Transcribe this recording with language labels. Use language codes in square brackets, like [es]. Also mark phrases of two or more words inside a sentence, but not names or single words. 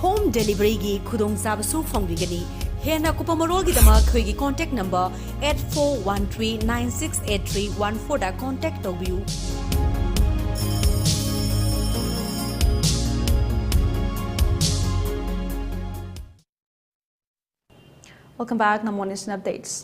[mni] delivery gi khudong sabasu phongbigani hena kupamarol gi dama khoi [en] contact number [mni] 8413968314 da contact tobiu. [en] Welcome back, now morning's updates.